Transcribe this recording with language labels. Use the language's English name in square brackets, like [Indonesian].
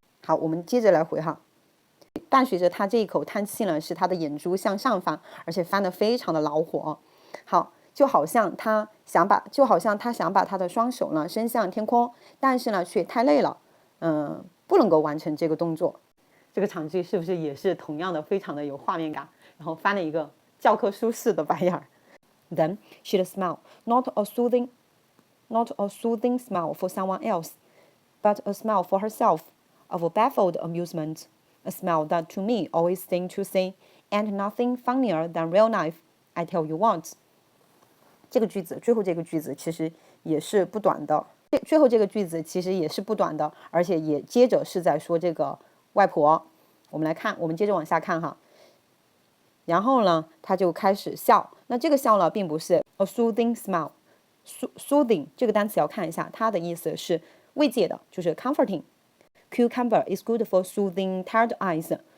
[Chinese] 好，我们接着来回哈。伴随着他这一口叹气呢，是他的眼珠向上翻，而且翻得非常的恼火。好，就好像他想把他的双手呢伸向天空，但是呢却太累了，不能够完成这个动作。这个场景是不是也是同样的非常的有画面感？然后翻了一个教科书式的白眼儿。 [English] Then she'd smile, not a soothing smile for someone else, but a smile for herself, of baffled amusement, a smile that to me always seemed to say, "And nothing funnier than real life, I tell you what." [Chinese] 这个句子最后这个句子其实也是不短的，最后这个句子其实也是不短的，而且也接着是在说这个外婆。我们来看，我们接着往下看哈。然后呢，他就开始笑。那这个笑呢，并不是 [English] a soothing smile。 [Chinese] soothing 这个单词要看一下，它的意思是慰藉的，就是 comforting。 [English] Cucumber is good for soothing tired eyes。